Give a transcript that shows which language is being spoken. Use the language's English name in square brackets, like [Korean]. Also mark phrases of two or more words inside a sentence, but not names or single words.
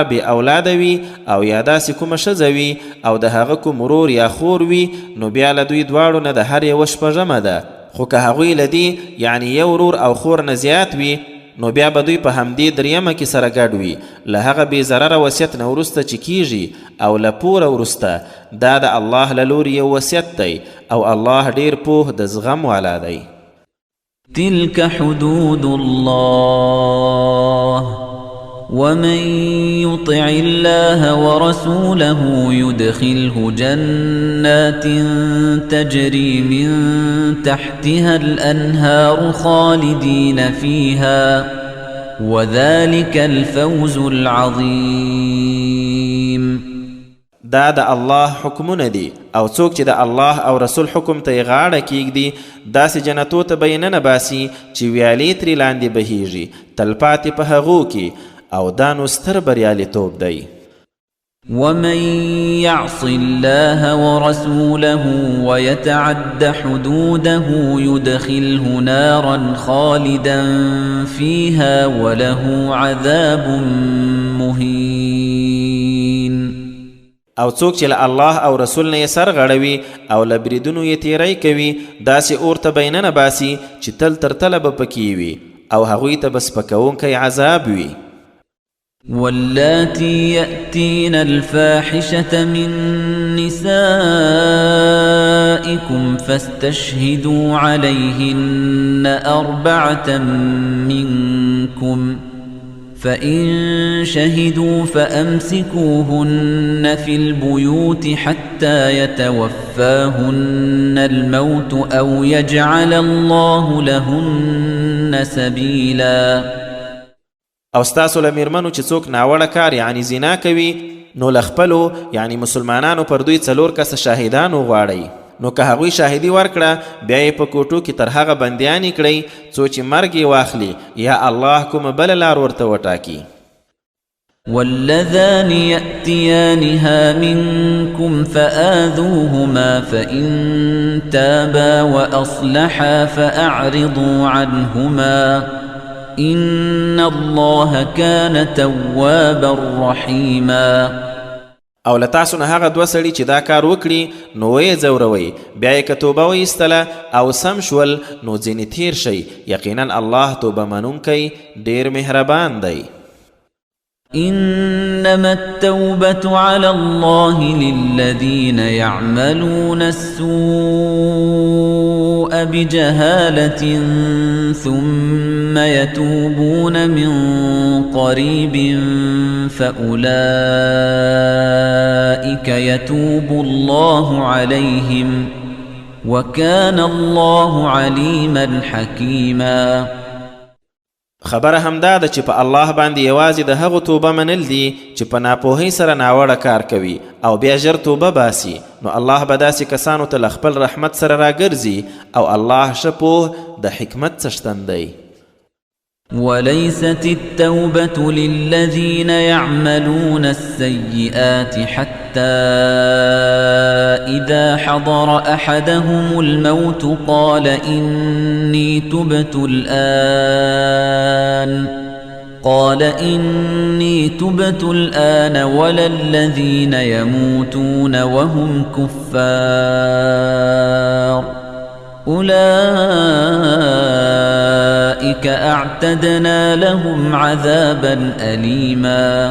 [Pashto] بې اولاده وي او یا داسې کومه ښځه وي او د هغه کوم ورور یا خور وي نو بیا له دوی دواړو نه د هر یوه شپږمه ده خو که هغوی له دې یعنی یو ورور او خور نه زیات وي نو بیا به دوی په همدې دریمه کې سره ګډ وي له هغه بې ضرره وصیت نه وروسته چې کیږي او له پوره وروسته دا د الله له لوري یو وصیت دی او الله ډیر پوه د زغم والا دی [Arabic] تلك حدود الله ومن يطع الله ورسوله يدخله جنات تجري من تحتها الأنهار خالدين فيها وذلك الفوز العظيم. [Pashto] دا د الله حکمونه دي او څوک چې د الله او رسول حکم ته یې غاړه کیږدي داسې جنتو ته به یې ننباسي چې ویالې ترې لاندې بهیږي تلپاتې په هغو کې او دا نو ستر بریالیتوب دی. [Arabic] ومن يعص الله ورسوله ويتعد حدوده يدخله نارا خالدا فيها وله عذاب مهين. [Pashto] او څوک چې له الله او رسول نه یې سر غړوي او له بریدونو یې تیری کوي داسې اور ته به یې ننباسي چې تل تر تله به پکې وي او هغوی ته به سپکوونکی عذاب وي. [Arabic] واللاتي يأتين الفاحشة من نسائكم فاستشهدوا عليهن 4 منكم فإن شهدوا فأمسكوهن في البيوت حتى يتوفاهن الموت أو يجعل الله لهن سبيلا. [Pashto] او ستاسو له میرمنو چې څوک ناوړه کار یعنی زنا کوي نو له خپلو یعنی مسلمانانو پر دوی 4 کسه شاهدان وغواړئ. نو که هغوی شاهدي ورکړه بیا یې په کوټو کې تر هغه بندیانې کړئ څو چې مرګ یې واخلي یا الله کومه بله لار ورته وټاکي. [Arabic] واللذان يأتيانها منكم فآذوهما فإن تابا وأصلحا فأعرضوا عنهما إن الله كان توابا رحيما. [Pashto] او له تاسو نه هغه 2 سړي چې دا کار وکړي نو یې ځوروئ بیا یې که توبه وایستله او سم شول نو ځینې تیر شئ یقینا الله توبه منونکی ډیر مهربان دی. [Arabic] إنما التوبة على الله للذين يعملون السوء بجهالة ثم يتوبون من قريب فأولئك يتوب الله عليهم وكان الله عليما حكيما. [Pashto] خبره همدا ده چې په الله باندې یوازې د هغو توبه منل دي چې په ناپوهۍ سره ناوړه کار کوي او بیا ژر توبه باسي نو الله به داسې کسانو ته له خپل رحمت سره راګرځي او الله ښه پوه د حکمت څښتن دی. [Arabic] وليست التوبة للذين يعملون السيئات حتى إذا حضر أحدهم الموت قال إني تبت الآن ولا الذين يموتون وهم كفار أولئك أعتدنا لهم عذابا أليما.